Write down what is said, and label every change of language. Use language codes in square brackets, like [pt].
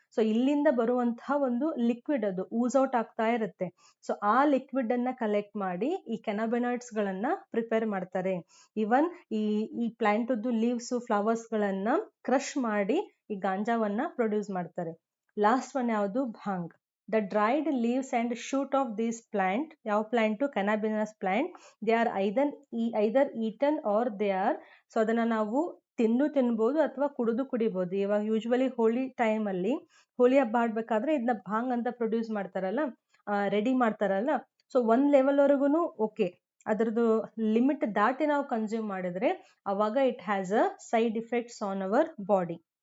[kn] So ಇಲ್ಲಿಂದ ಬರುವಂತಹ ಒಂದು ಲಿಕ್ವಿಡ್ ಅದು ಊಸ್ ಔಟ್ ಆಗ್ತಾ ಇರುತ್ತೆ. ಸೊ ಆ ಲಿಕ್ವಿಡ್ ಅನ್ನ ಕಲೆಕ್ಟ್ ಮಾಡಿ ಈ ಕ್ಯಾನಬಿನಾಯ್ಡ್ಸ್ ಗಳನ್ನ ಪ್ರಿಪೇರ್ ಮಾಡ್ತಾರೆ. ಇವನ್ ಈ ಪ್ಲಾಂಟ್ ಲೀವ್ಸ್ ಫ್ಲವರ್ಸ್ ಗಳನ್ನ ಕ್ರಶ್ ಮಾಡಿ ಈ ಗಾಂಜಾವನ್ನ ಪ್ರೊಡ್ಯೂಸ್ ಮಾಡ್ತಾರೆ. ಲಾಸ್ಟ್ ಒನ್ ಯಾವುದು? ಭಾಂಗ್. [en] The dried leaves and shoot of this plant, [kn] ಯಾವ plant? [en] cannabis plant. They are either eaten or they are, [kn] so ಅದನ್ನ ನಾವು ತಿನ್ಬೋದು ಅಥವಾ ಕುಡಿಬೋದು. ಇವಾಗ ಯೂಶ್ವಲಿ ಹೋಳಿ ಟೈಮ್ ಅಲ್ಲಿ, ಹೋಳಿ ಹಬ್ಬ ಆಡ್ಬೇಕಾದ್ರೆ ಇದನ್ನ ಭಾಂಗ್ ಅಂತ ಪ್ರೊಡ್ಯೂಸ್ ಮಾಡ್ತಾರಲ್ಲ, ರೆಡಿ ಮಾಡ್ತಾರಲ್ಲ. ಸೊ ಒಂದ್ ಲೆವೆಲ್ ವರೆಗೂ ಓಕೆ, ಅದರದ್ದು ಲಿಮಿಟ್ ದಾಟಿ ನಾವು ಕನ್ಸ್ಯೂಮ್ ಮಾಡಿದ್ರೆ ಅವಾಗ [en] It has a side effects on our body.